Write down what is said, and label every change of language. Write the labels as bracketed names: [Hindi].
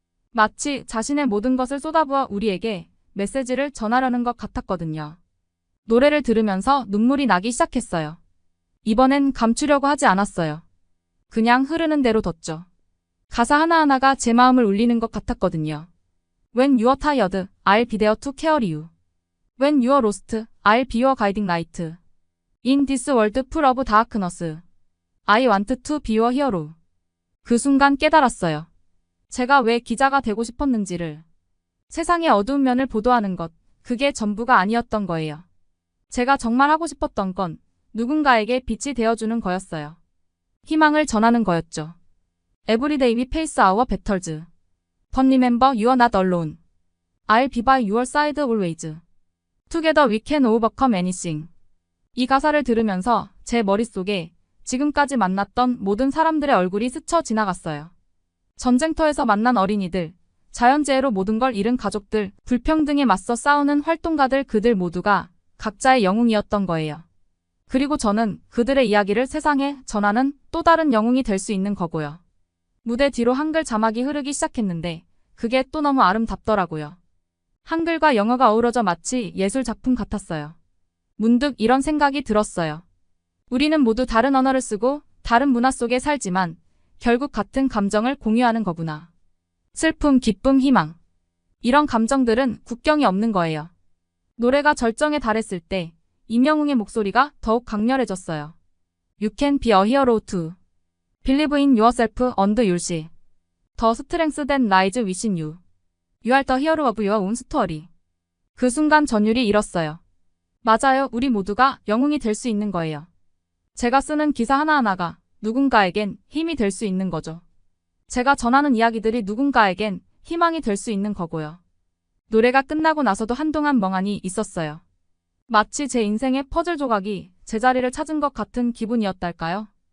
[Korean] 마치 자신의 모든 것을 쏟아부어 우리에게 메시지를 전하려는 것 같았거든요. 노래를 들으면서 눈물이 나기 시작했어요. 이번엔 감추려고 하지 않았어요. 그냥 흐르는 대로 뒀죠. 가사 하나하나가 제 마음을 울리는 것 같았거든요. [English] When you're tired, I'll be there to carry you. When you're lost, I'll be your guiding light. In this world full of darkness, I want to be your hero. [Korean] 그 순간 깨달았어요. 제가 왜 기자가 되고 싶었는지를. 세상의 어두운 면을 보도하는 것, 그게 전부가 아니었던 거예요. 제가 정말 하고 싶었던 건 누군가에게 빛이 되어주는 거였어요. 희망을 전하는 거였죠. [English] Every day we face our battles. But remember you are not alone. I'll be by your side always. Together we can overcome anything. [Korean] 이 가사를 들으면서 제 머릿속에 지금까지 만났던 모든 사람들의 얼굴이 스쳐 지나갔어요. 전쟁터에서 만난 어린이들, 자연재해로 모든 걸 잃은 가족들, 불평등에 맞서 싸우는 활동가들 그들 모두가 각자의 영웅이었던 거예요. 그리고 저는 그들의 이야기를 세상에 전하는 또 다른 영웅이 될 수 있는 거고요. 무대 뒤로 한글 자막이 흐르기 시작했는데 그게 또 너무 아름답더라고요. 한글과 영어가 어우러져 마치 예술 작품 같았어요. 문득 이런 생각이 들었어요. 우리는 모두 다른 언어를 쓰고 다른 문화 속에 살지만 결국 같은 감정을 공유하는 거구나. 슬픔, 기쁨, 희망. 이런 감정들은 국경이 없는 거예요. 노래가 절정에 달했을 때 임영웅의 목소리가 더욱 강렬해졌어요. [English] You can be a hero too. Believe in yourself and you'll see. The strength that lies within you. You are the hero of your own story. [Korean] 그 순간 전율이 일었어요. 맞아요. 우리 모두가 영웅이 될 수 있는 거예요. 제가 쓰는 기사 하나하나가 누군가에겐 힘이 될 수 있는 거죠. 제가 전하는 이야기들이 누군가에겐 희망이 될 수 있는 거고요. 노래가 끝나고 나서도 한동안 멍하니 있었어요. 마치 제 인생의 퍼즐 조각이 제자리를 찾은 것 같은 기분이었달까요?